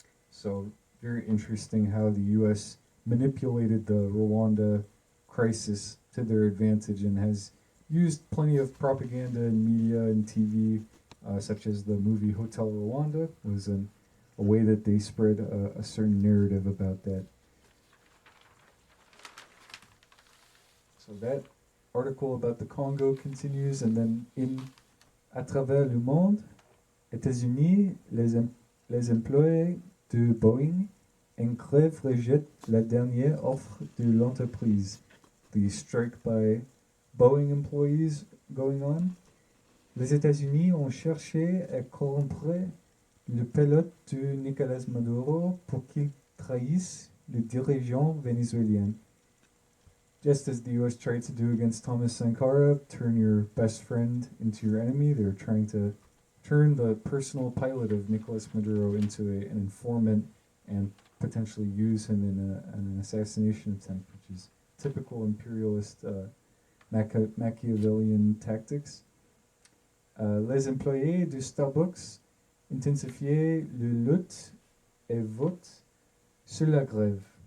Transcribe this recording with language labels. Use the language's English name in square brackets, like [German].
[English] So very interesting how the U.S. manipulated the Rwanda crisis to their advantage and has used plenty of propaganda in media and TV, such as the movie Hotel Rwanda was a way that they spread a certain narrative about that. So that article about the Congo continues, and then in [French] À travers le monde, États-Unis, les employés de Boeing en grève rejettent la dernière offre de l'entreprise. [English] The strike by Boeing employees going on. [French] Les États-Unis ont cherché à corrompre le pilote de Nicolas Maduro pour qu'il trahisse le dirigeant vénézuélien. [English] Just as the US tried to do against Thomas Sankara, turn your best friend into your enemy, they're trying to turn the personal pilot of Nicolas Maduro into an informant and potentially use him in an assassination attempt, which is typical imperialist Machiavellian tactics. [French] Les employés de Starbucks intensifiaient le lutte et vote sur la grève.